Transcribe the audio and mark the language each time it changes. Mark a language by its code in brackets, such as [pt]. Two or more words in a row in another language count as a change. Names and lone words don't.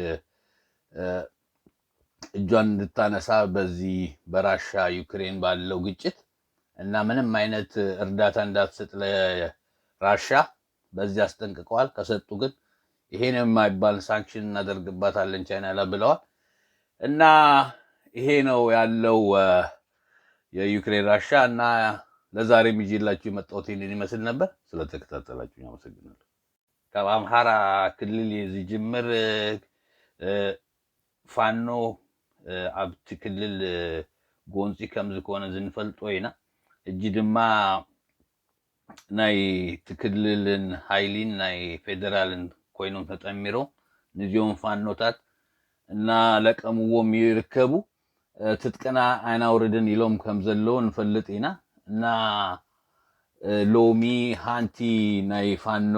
[am] እጇን እንድታነሳ በዚህ በራሻ ዩክሬን ባለው ግጭት እና ምንም አይነት እርዳታ እንዳትሰጥ ለራሻ በዚህ አስጠንቅቀዋል። ከሰጡ ግን ይሄን የማይባል ሳንክሽን እናደርግባታለን ቻይና ላይ ብለዋል። እና ይሄ ነው ያለው የዩክሬን ራሻ። እና ለዛሬም ይዤላችሁ የመጣሁት ይህንን ይመስል ነበር። ስለተከታተላችሁ አመሰግናለሁ። ከአምሃራ ክልል የዚህ ጅምር [ti] ፋኖ ኣብቲ ክልል ጎንፂ ከም ዝኮነ ዝንፈልጦ ኢና። እጂ ድማ ናይ ትክልልን ሃይሊን ናይ ፌደራልን ኮይኖም ተጠሚሮም ንዚኦም ፋኖታት እና ለቀምዎም ይርከቡ። ትጥቅና ኣይናውርድን ኢሎም ከም ዘለዎ ንፈልጥ ኢና። እና ሎሚ ሃንቲ ናይ ፋኖ